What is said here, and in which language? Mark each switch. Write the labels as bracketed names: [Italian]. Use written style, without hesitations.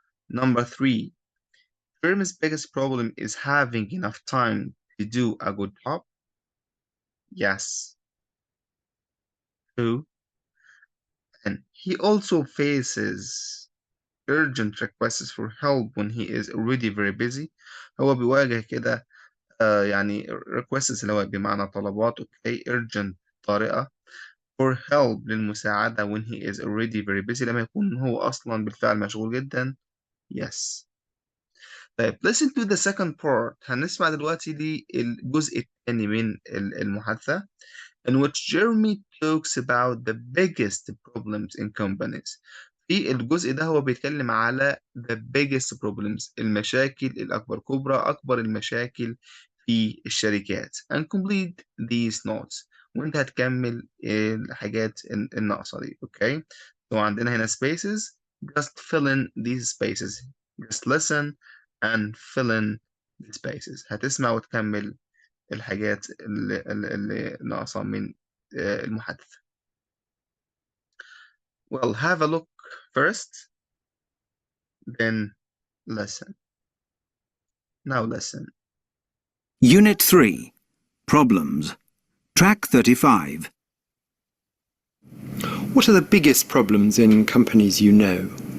[English] Number three, Jeremy's biggest problem is having enough time to do a good job. Yes, true. And he also faces urgent requests for help when he is already very busy. [Arabic] هو بيواجه كده يعني requests اللي هو بمعنى طلبات okay urgent طارئة for help للمساعدة [English] when he is already very busy [Arabic] لما يكون هو أصلا بالفعل مشغول جدا. [English] Yes. طيب listen to the second part [Arabic] هنسمع دلوقتي للجزء الثاني من المحادثة [English] in which Jeremy talks about the biggest problems in companies. [Arabic] في الجزء ده هو بيتكلم على the biggest problems المشاكل الأكبر أكبر المشاكل في الشركات and complete these notes وانت هتكمل الحاجات الناقصة دي okay so عندنا هنا spaces just fill in these spaces [English] just listen and fill in the spaces [Arabic] هتسمع وتكمل الحاجات اللي ناقصة من المحادثة. [English] Well, have a look first, then listen. Now listen. Unit 3 Problems Track 35 What are the biggest problems in companies you know?